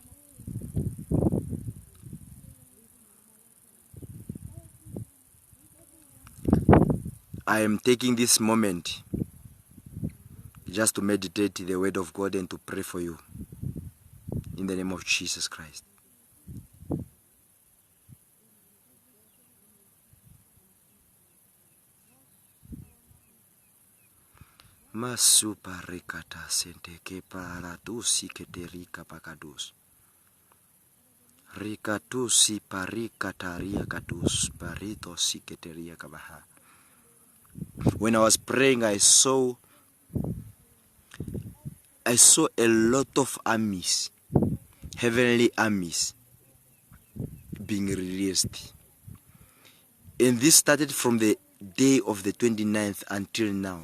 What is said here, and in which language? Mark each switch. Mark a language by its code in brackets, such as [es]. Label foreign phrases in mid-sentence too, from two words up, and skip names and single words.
[en] I am taking this moment just to meditate the word of God and to pray for you in the name of Jesus Christ. Masupa rekata sente ke paradusi keterika pakadus. Rikatusi parikataria kadus parito siketeria kabaha. When I was praying, I saw a lot of armies, heavenly armies, being released. And this started from the day of the 29th until now.